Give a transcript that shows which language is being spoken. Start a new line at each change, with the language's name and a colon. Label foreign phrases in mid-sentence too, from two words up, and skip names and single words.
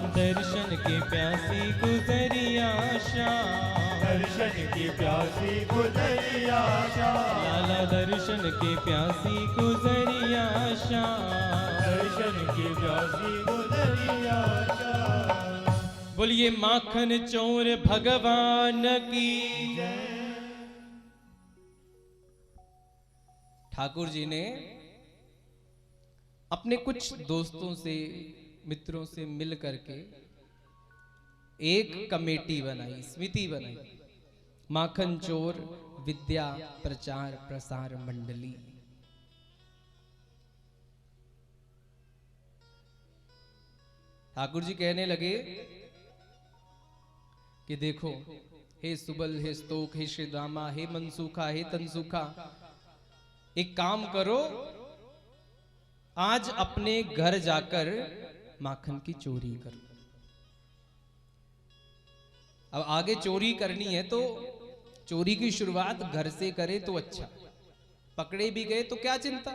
Hindi: दर्शन की प्यासी गुजरिया शाम। दर्शन की प्यासी गुजरिया श्याम। लाला दर्शन की प्यासी गुजरिया शाम। दर्शन की प्यासी गुजरिया श्याम। बोलिए माखन चोर भगवान की। ठाकुर जी ने अपने कुछ दोस्तों से मित्रों से मिल करके एक कमेटी बनाई, समिति बनाई, माखन चोर विद्या प्रचार प्रसार मंडली। ठाकुर जी कहने लगे कि देखो हे सुबल, हे स्तोक, हे श्रीदामा, हे मनसूखा, हे तनसूखा, एक काम करो, आज अपने घर जाकर माखन की चोरी करो। अब आगे चोरी करनी है तो चोरी की शुरुआत घर से करे तो अच्छा, पकड़े भी गए तो क्या चिंता।